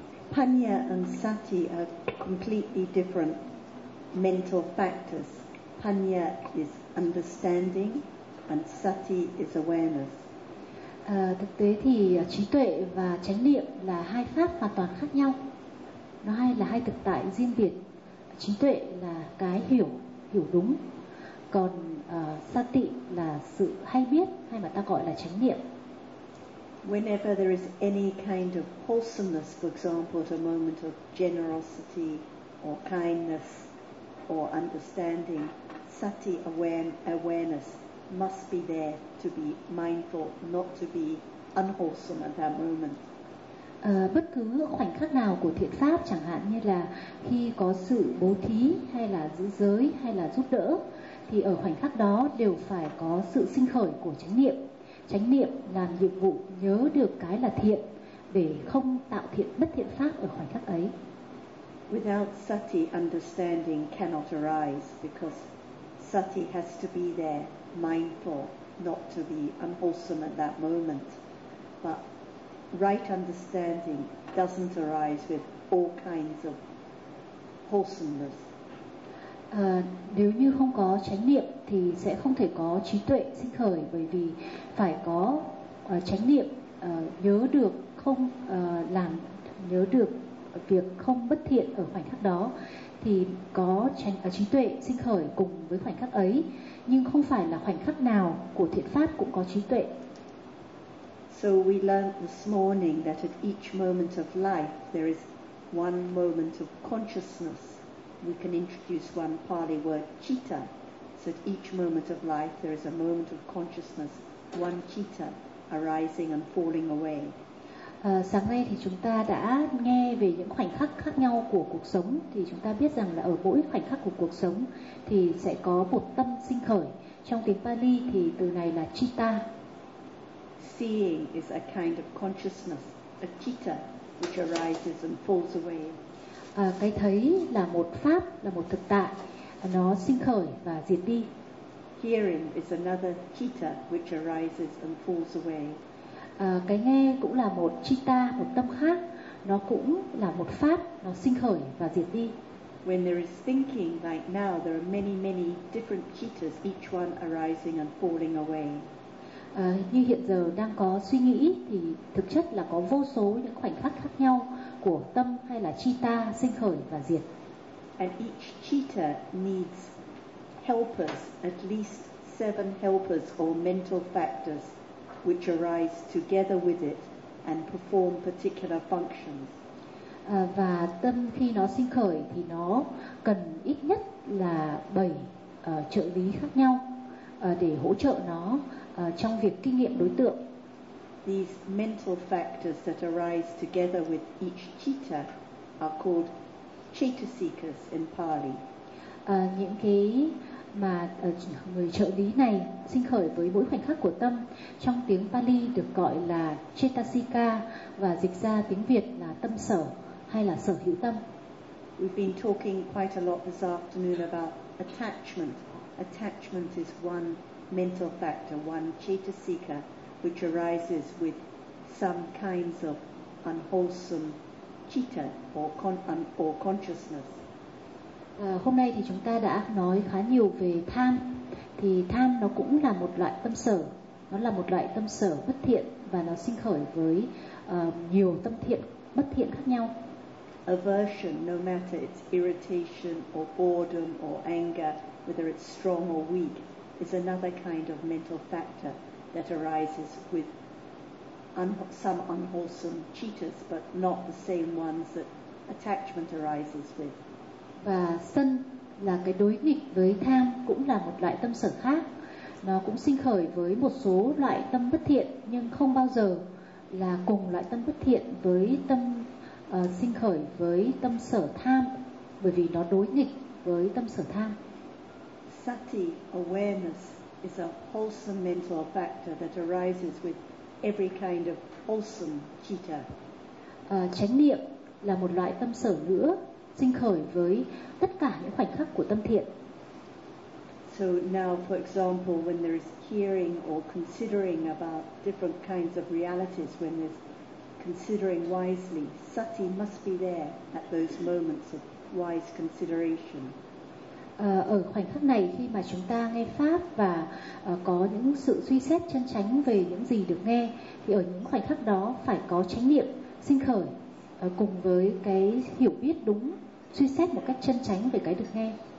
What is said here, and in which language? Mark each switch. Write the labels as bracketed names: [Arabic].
[English] Panya and sati are completely different mental factors. Panya is understanding and sati is awareness. [Vietnamese] Thực tế thì trí tuệ và chánh niệm là hai pháp hoàn toàn khác nhau. Nó hay là hai thực tại riêng biệt. Trí tuệ là cái hiểu đúng. Còn sati là sự hay biết, hay mà ta gọi là chánh niệm. [English] Whenever there is any kind of wholesomeness, for example, at a moment of generosity or kindness or understanding, sati awareness must be there to be mindful, not to be unwholesome at that moment. [Vietnamese] Bất cứ khoảnh khắc nào của thiện pháp, chẳng hạn như là khi có sự bố thí hay là giữ giới hay là giúp đỡ, thì ở khoảnh khắc đó đều phải có sự sinh khởi của chánh niệm. Chánh niệm làm nhiệm vụ nhớ được cái là thiện để không tạo thiện bất thiện pháp ở khoảnh khắc ấy. [English] Without sati, understanding cannot arise because sati has to be there, mindful, not to be unwholesome at that moment. But right understanding doesn't arise with all kinds of wholesomeness. [Vietnamese] Nếu như không có chánh niệm thì sẽ không thể có trí tuệ sinh khởi, bởi vì phải có chánh niệm nhớ được không làm nhớ được việc không bất thiện ở khoảnh khắc đó thì có trí tuệ sinh khởi cùng với khoảnh khắc ấy, nhưng không phải là khoảnh khắc nào của thiện pháp cũng có trí tuệ. [English] So we learned this morning that at each moment of life there is one moment of consciousness. We can introduce one Pali word, citta. So at each moment of life there is a moment of consciousness, one citta arising and falling away. [Vietnamese] Sáng nay thì chúng ta đã nghe về những khoảnh khắc khác nhau của cuộc sống, thì chúng ta biết rằng là ở mỗi khoảnh khắc của cuộc sống thì sẽ có một tâm sinh khởi. Trong tiếng Pali thì từ này là citta. [English] Seeing is a kind of consciousness, a citta which arises and falls away. [Vietnamese] Cái thấy là một pháp, là một thực tại, nó sinh khởi và diệt đi. [English] Hearing is another citta which arises and falls away. [Vietnamese] Cái nghe cũng là một citta, một tâm khác, nó cũng là một pháp, nó sinh khởi và diệt đi. [English] When there is thinking like now, there are many, many different cittas, each one arising and falling away. [Vietnamese] Như hiện giờ đang có suy nghĩ thì thực chất là có vô số những khoảnh khắc khác nhau của tâm hay là citta sinh khởi và diệt. [English] And each citta needs helpers, at least seven helpers or mental factors, which arise together with it and perform particular functions. [Vietnamese] Và tâm khi nó sinh khởi thì nó cần ít nhất là 7 trợ lý khác nhau để hỗ trợ nó trong việc kinh nghiệm đối tượng. [English] These mental factors that arise together with each citta are called chaitasikas in Pali. [Vietnamese] Những cái mà người trợ lý này sinh khởi với mỗi khoảnh khắc của tâm trong tiếng Pali được gọi là chaitasika, và dịch ra tiếng Việt là tâm sở hay là sở hữu tâm. [English] We've been talking quite a lot this afternoon about attachment. Attachment is one mental factor, one chaitasika, which arises with some kinds of unwholesome citta or consciousness. [Vietnamese] Hôm nay thì chúng ta đã nói khá nhiều về tham. Thì tham nó cũng là một loại tâm sở, nó là một loại tâm sở bất thiện, và nó sinh khởi với nhiều tâm thiện bất thiện khác nhau. [English] Aversion, no matter its irritation or boredom or anger, whether it's strong or weak, is another kind of mental factor that arises with some unwholesome cheetahs, but not the same ones that attachment arises with. [Vietnamese] Và sân là cái đối nghịch với tham, cũng là một loại tâm sở khác. Nó cũng sinh khởi với một số loại tâm bất thiện, nhưng không bao giờ là cùng loại tâm bất thiện với tâm sinh khởi với tâm sở tham, bởi vì nó đối nghịch với tâm sở tham. [English] Sati, awareness, is a wholesome mental factor that arises with every kind of wholesome citta. [Vietnamese] Chánh niệm là một loại tâm sở nữa, sinh khởi với tất cả những khoảnh khắc của tâm thiện. [English] So now, for example, when there is hearing or considering about different kinds of realities, when there's considering wisely, sati must be there at those moments of wise consideration. [Vietnamese] Ở khoảnh khắc này, khi mà chúng ta nghe pháp và có những sự suy xét chân chánh về những gì được nghe, thì ở những khoảnh khắc đó phải có chánh niệm sinh khởi cùng với cái hiểu biết đúng, suy xét một cách chân chánh về cái được nghe.